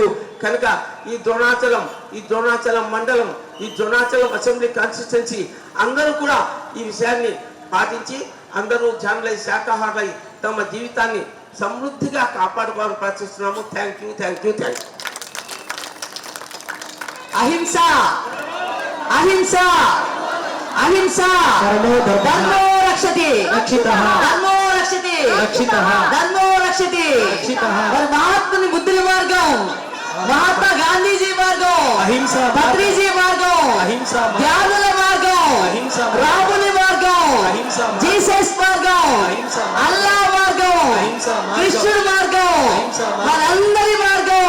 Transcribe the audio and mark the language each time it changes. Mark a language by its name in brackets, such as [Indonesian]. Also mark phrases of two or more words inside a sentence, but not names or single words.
[Telugu] కనుక ఈ ద్రోణాచలం మండలం, ఈ ద్రోణాచలం అసెంబ్లీ కాన్స్టిట్యున్సీ అందరూ కూడా ఈ విషయాన్ని పాటించి అందరూ ధ్యానులై, శాకాహారులై తమ జీవితాన్ని సమృద్ధిగా కాపాడుకోవాలని ప్రార్థిస్తున్నాము. [English] Thank you. [Telugu] అహింస, అహింస, అహింస, [Sanskrit] ధర్మో రక్షతి, ధర్మో రక్షతి, ధర్మో రక్షతి. [Telugu] మరి మహాత్ముని బుద్ధుల మార్గం, మహాత్మా గాంధీజీ మార్గం, పత్రిజీ మార్గం, ధ్యానుల మార్గం, రాముని మార్గం, జీసస్ మార్గం, అల్లా మార్గం, కృష్ణుడి మార్గం, మనందరి మార్గం.